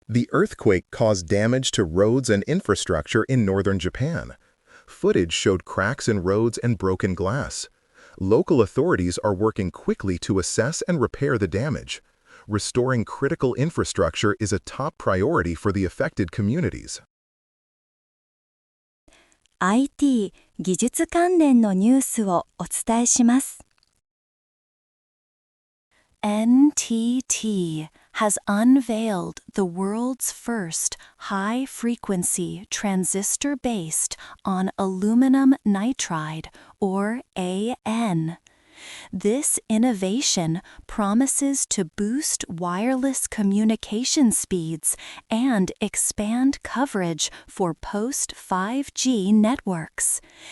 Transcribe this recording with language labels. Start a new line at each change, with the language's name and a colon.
English: The earthquake caused damage to roads and infrastructure in northern Japan. Footage showed cracks in roads and broken glass. Local authorities are working quickly to assess and repair the damage. Restoring critical infrastructure is a top priority for the affected communities.
Japanese: IT 技術関連のニュースをお伝えします。
English: NTT has unveiled the world's first high-frequency transistor based on aluminum nitride, or AN. This innovation promises to boost wireless communication speeds and expand coverage for post-5G networks.